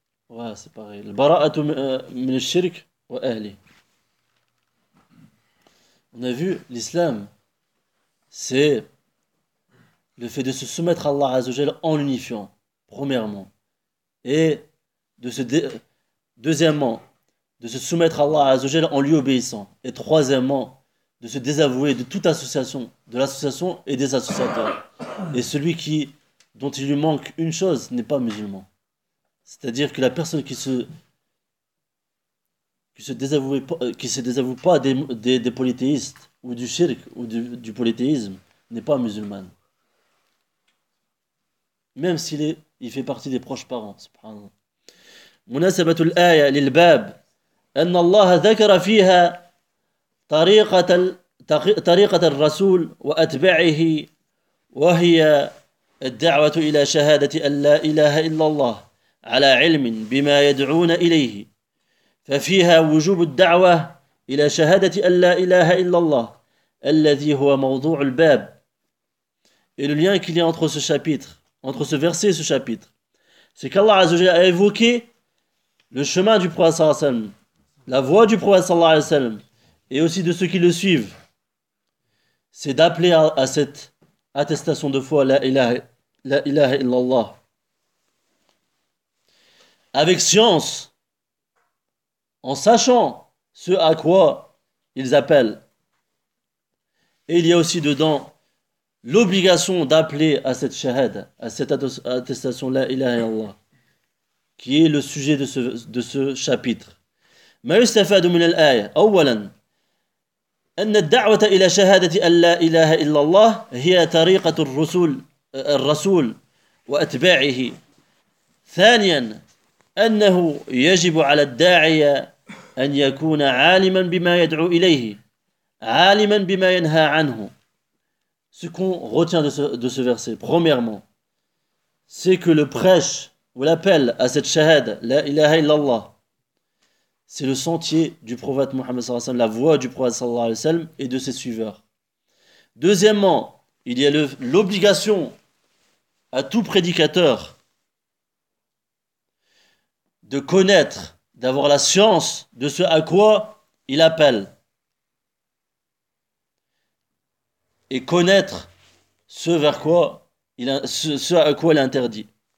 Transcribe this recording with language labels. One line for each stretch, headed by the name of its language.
Arabic: واسي باغي البراءة من الشرك وأهله.
French: On a vu l'islam, c'est le fait de se soumettre à Allah Azzawajal en l'unifiant, premièrement. Et deuxièmement, de se soumettre à Allah Azzawajal en lui obéissant. Et troisièmement, de se désavouer de toute association, de l'association et des associateurs. Et celui qui, dont il lui manque une chose n'est pas musulman. C'est-à-dire que la personne qui se désavoue pas des polythéistes ou du shirk ou du polythéisme n'est pas musulmane. Même s'il est il fait partie des proches parents, subhanallah.
Arabic: مناسبة الآية للباب أن الله ذكر فيها طريقة الرسول وأتباعه وهي الدعوة إلى شهادة أن لا إله إلا الله على علم بما يدعون إليه ففيها وجوب الدعوة إلى شهادة أن لا إله إلا الله الذي هو موضوع الباب.
French: Et le lien qu'il y a entre ce chapitre, entre ce verset et ce chapitre, c'est qu'Allah Azza wa Jalla a évoqué le chemin du prophète sallallahu alayhi wa sallam, la voie du prophète sallallahu alayhi wa sallam, et aussi de ceux qui le suivent, c'est d'appeler à cette attestation de foi, la ilaha illallah, avec science, en sachant ce à quoi ils appellent. Et il y a aussi dedans l'obligation d'appeler à cette shahada, à cette attestation, la ilaha illallah, qui est le sujet de ce chapitre.
Arabic: ما يستفاد من الآية أولا أن الدعوة إلى شهادة أن لا إله إلا الله هي طريقة الرسول وأتباعه. ثانيا أنه يجب على الداعية أن يكون عالما بما يدعو إليه عالما بما ينهى عنه.
French: Ce qu'on retient de ce verset, premièrement, c'est que le prêche ou l'appel à cette shahada, la ilaha illallah, c'est le sentier du prophète Mohammed sallallahu alayhi wa sallam, la voie du prophète sallallahu alayhi wa sallam et de ses suiveurs. Deuxièmement, il y a l'obligation à tout prédicateur de connaître, d'avoir la science de ce à quoi il appelle et connaître ce à quoi il interdit.